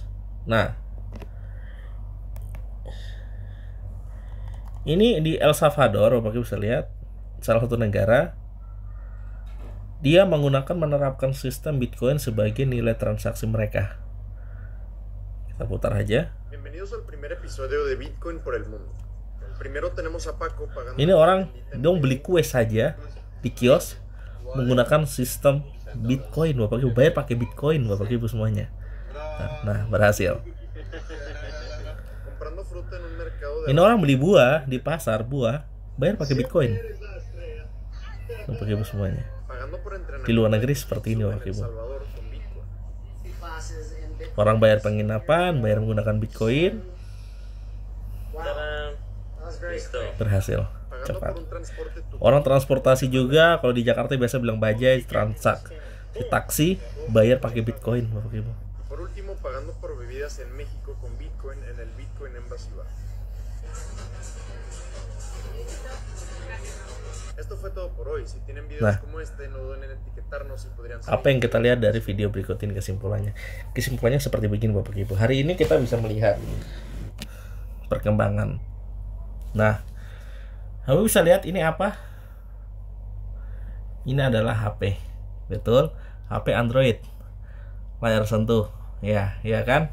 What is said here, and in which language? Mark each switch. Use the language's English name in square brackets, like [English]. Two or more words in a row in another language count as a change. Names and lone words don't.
[Indonesian] Nah, ini di El Salvador, Bapak Ibu bisa lihat, salah satu negara, dia menerapkan sistem Bitcoin sebagai nilai transaksi mereka. Kita putar aja. [Spanish] Bienvenidos al primer episodio de Bitcoin por el mundo. Primero tenemos a Paco pagando. [Indonesian] Ini orang dong beli kue saja di kios menggunakan sistem Bitcoin, Bapak Ibu, bayar pakai Bitcoin, Bapak Ibu semuanya. Nah, berhasil. Ini orang beli buah di pasar, bayar pakai Bitcoin. Bapak Ibu semuanya. Di luar negeri seperti ini, Bapak Ibu. Orang bayar penginapan, bayar menggunakan Bitcoin. Berhasil, cepat. Orang transportasi juga, kalau di Jakarta biasa bilang bajai, di taksi, bayar pakai Bitcoin, Bapak Ibu. [Spanish] Por último, pagando por bebidas en México con Bitcoin en el Bitcoin Embassy Bar. Esto fue todo por hoy. Si tienen videos como este, no duden en etiquetarnos y podrían seguir. [Indonesian] Apa yang kita lihat dari video berikut ini kesimpulannya? Kesimpulannya seperti begini, Bapak Ibu. Hari ini kita bisa melihat perkembangan. Nah, Bapak bisa lihat ini apa? Ini adalah HP. Betul? HP Android. Layar sentuh. Ya kan?